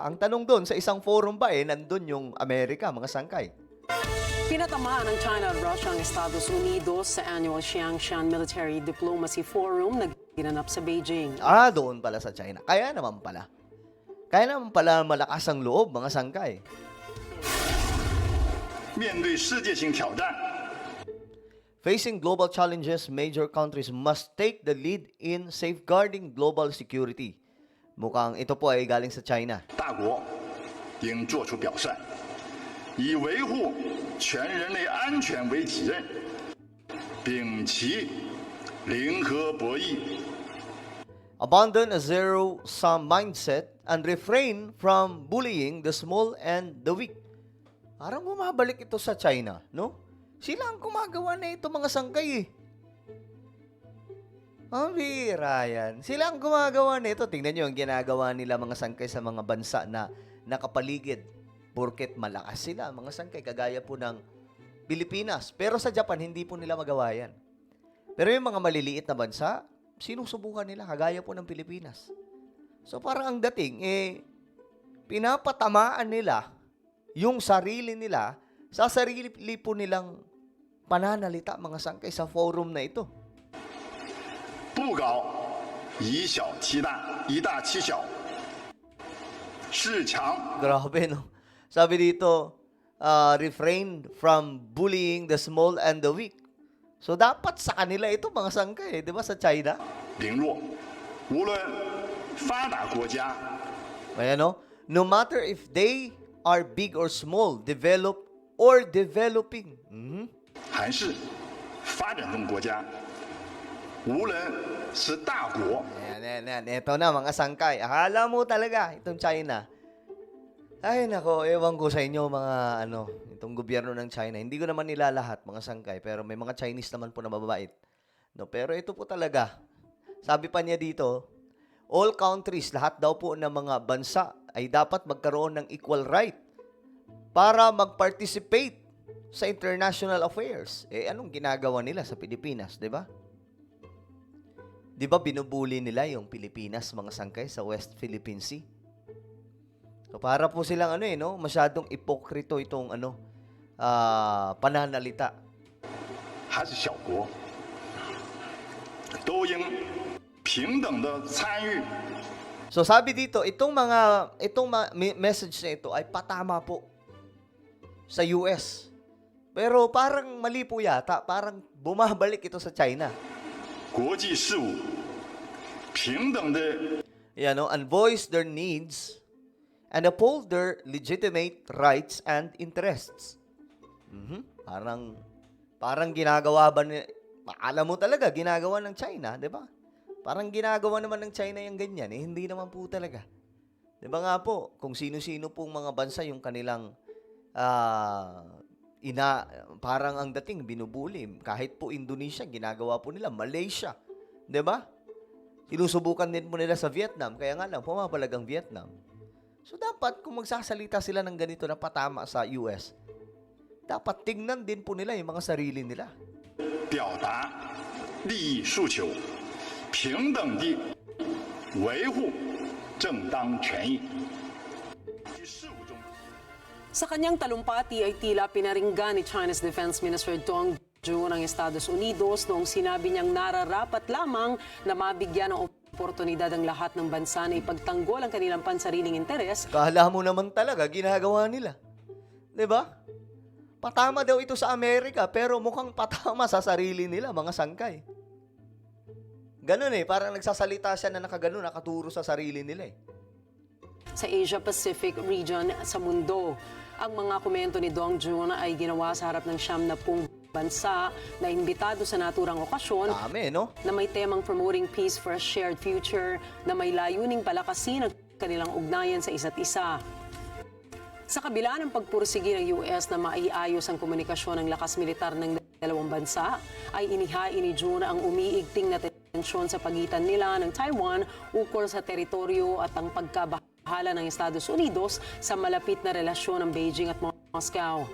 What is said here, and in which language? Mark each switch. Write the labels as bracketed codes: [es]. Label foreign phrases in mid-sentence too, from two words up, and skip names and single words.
[tl] Ang tanong doon, sa isang forum ba nandun yung Amerika, mga sangkay? Pinatamaan ng China at Russia ang Estados Unidos sa annual Xiangshan Military Diplomacy Forum na ginanap sa Beijing. Doon pala sa China. Kaya naman pala malakas ang loob, mga sangkay. [zh] 面对世界性挑战， [en] Facing global challenges, major countries must take the lead in safeguarding global security. [tl] Mukhang ito po ay galing sa China. [zh] 大国应作出表率，以维护全人类安全为己任，摒弃零和博弈。 [en] Abandon a zero-sum mindset and refrain from bullying the small and the weak. [tl] Parang bumabalik ito sa China, no? Sila ang gumagawa na ito, mga sangkay eh. Ang bira yan. Sila ang gumagawa na ito. Tingnan nyo ang ginagawa nila, mga sangkay, sa mga bansa na nakapaligid. Porket malakas sila, mga sangkay, kagaya po ng Pilipinas. Pero sa Japan, hindi po nila magawa yan. Pero yung mga maliliit na bansa, sinusubukan nila, kagaya po ng Pilipinas. So parang ang dating, pinapatamaan nila yung sarili nila sa sarili po nilang pananalita, mga sangkay, sa forum na ito. [zh] 不搞以小欺大，以大欺小，恃强 [tl] Grabe, no? Sabi dito, [en] refrain from bullying the small and the weak. [tl] So dapat sa kanila ito, mga sangkay, di ba, sa China? [zh] 凌弱。无论发达国家 [tl] Ayan, no? [en] No matter if they are big or small, developed or developing. [zh] 还是发展中国家，无论是大国 [tl] Ayan. Ito na, mga sangkay. Akala mo talaga, itong China. Ay, nako, ewan ko sa inyo, mga itong gobyerno ng China. Hindi ko naman nila lahat, mga sangkay. Pero may mga Chinese naman po na mababait. No, pero ito po talaga. Sabi pa niya dito, [en] all countries, [tl] lahat daw po ng mga bansa ay dapat magkaroon ng [en] equal right [tl] para mag-participate sa international affairs. Anong ginagawa nila sa Pilipinas, di ba? Di ba binubuli nila yung Pilipinas, mga sangkay, sa West Philippine Sea? So para po silang masyadong ipokrito itong pananalita. [zh] 还是小国，都应平等的参与 [tl] So sabi dito, itong message na ito ay patama po sa US. Pero parang mali po yata, parang bumabalik ito sa China. [zh] 国际事务，平等的 [en] And voice their needs and uphold their legitimate rights and interests. [tl] Parang ginagawa ba ni... Alam mo talaga, ginagawa ng China, di ba? Parang ginagawa naman ng China yung ganyan. Hindi naman po talaga. Di ba nga po, kung sino-sino pong mga bansa yung kanilang parang ang dating binubuli. Kahit po Indonesia, ginagawa po nila. Malaysia, di ba? Sinusubukan din po nila sa Vietnam. Kaya nga lang, pumapalag ang Vietnam. So dapat kung magsasalita sila ng ganito na patama sa US, dapat tingnan din po nila yung mga sarili nila. [zh] 表达利益诉求，平等地维护正当权益。事务中。 [tl] Sa kanyang talumpati ay tila pinaringgan ni [en] China's Defense Minister [tl] Dong Jun ng Estados Unidos noong sinabi niyang nararapat lamang na mabigyan ng oportunidad ang lahat ng bansa na ipagtanggol ang kanilang pansariling interes. Kala mo naman talaga ginagawa nila. 'Di ba? Patama daw ito sa Amerika pero mukhang patama sa sarili nila, mga sangkay. Ganun parang nagsasalita siya na nakagano, nakaturo sa sarili nila Sa Asia-Pacific region sa mundo. Ang mga komento ni Dong Jun ay ginawa sa harap ng 70 bansa na imbitado sa naturang okasyon Dami, no? na may temang [en] promoting peace for a shared future [tl] na may layuning palakasin ang kanilang ugnayan sa isa't isa. Sa kabila ng pagpursigi ng US na maiayos ang komunikasyon ng lakas militar ng dalawang bansa, ay inihain ni Jun ang umiigting na tensyon sa pagitan nila ng Taiwan ukol sa teritoryo at ang pagkabahala ng Estados Unidos sa malapit na relasyon ng Beijing at Moscow.